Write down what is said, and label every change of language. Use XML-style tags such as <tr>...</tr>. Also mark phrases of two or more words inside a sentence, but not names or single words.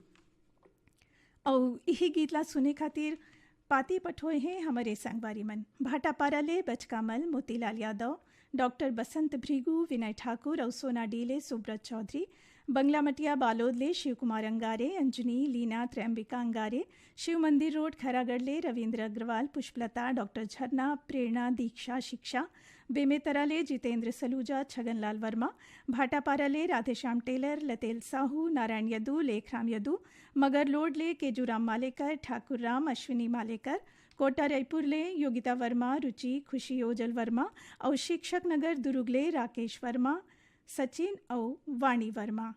<hne>और यही गीत ला सुने खातिर पाती पठोए हैं हमारे संगवारी मन भाटापारा ले बचकामल, मोतीलाल यादव, डॉक्टर बसंत भृगु, विनय ठाकुर और सोना डीले सुब्रत चौधरी, बंगला मटिया बालोद ले शिव कुमार अंगारे, अंजनी, लीना, त्रैम्बिका अंगारे, शिव मंदिर रोड खैरागढ़ ले रविंद्र अग्रवाल, पुष्पलता, डॉक्टर झरना, प्रेरणा, दीक्षा, शिक्षा, बेमेतरा ले जितेंद्र सलूजा, छगनलाल वर्मा, भाटापारा ले राधेश्याम टेलर, लतेल साहू, नारायण यदू, लेखराम यदू, मगरलोड ले केजूराम मालेकर, ठाकुर राम, अश्विनी मालेकर, कोटा रायपुर ले योगिता वर्मा, रुचि, खुशी ओजल वर्मा और शिक्षक नगर दुरुगले राकेश वर्मा, सचिन और वाणी वर्मा।</hne>